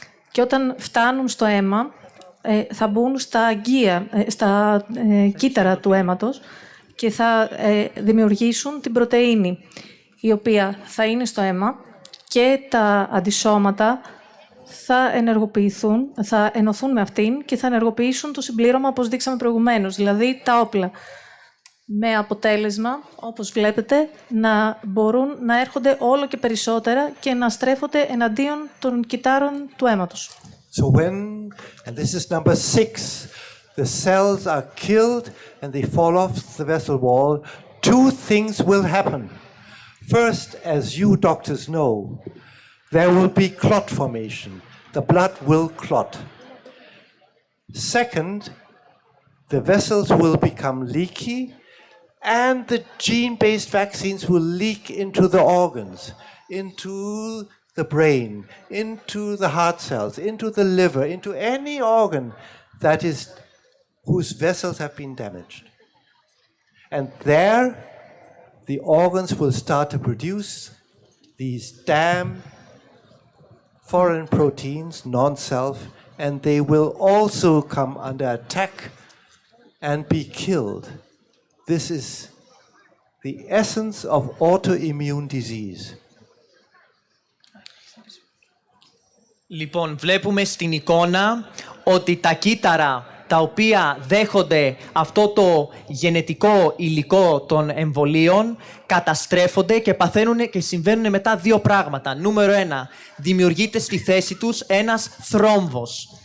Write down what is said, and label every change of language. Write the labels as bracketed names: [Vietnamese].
[Greek] Και όταν φτάνουν στο αίμα, θα μπουν στα κύτταρα του αίματος και θα δημιουργήσουν την πρωτεΐνη, η οποία θα είναι στο αίμα και τα αντισώματα θα ενεργοποιηθούν, θα ενωθούν με αυτήν και θα ενεργοποιήσουν το συμπλήρωμα, όπως δείξαμε προηγουμένως, δηλαδή τα όπλα. Με αποτέλεσμα, όπως βλέπετε, να μπορούν να έρχονται όλο και περισσότερα και να στρέφονται εναντίον των κυττάρων του αίματος. [English] So when, and this is number 6, the cells are killed and they fall off the vessel wall, 2 things will happen. First, as you doctors know, there will be clot formation. The blood will clot. Second, the vessels will become leaky and the gene-based vaccines will leak into the organs, into the brain, into the heart cells, into the liver, into any organ that is whose vessels have been damaged. And there, the organs will start to produce these damn foreign proteins, non-self, and they will also come under attack and be killed. This is the essence of autoimmune disease. [Greek] Λοιπόν, βλέπουμε στην εικόνα ότι τα κύτταρα τα οποία δέχονται αυτό το γενετικό υλικό των εμβολίων καταστρέφονται και παθαίνουν και συμβαίνουν μετά 2 πράγματα. Νούμερο 1, δημιουργείται στη θέση τους ένας θρόμβος.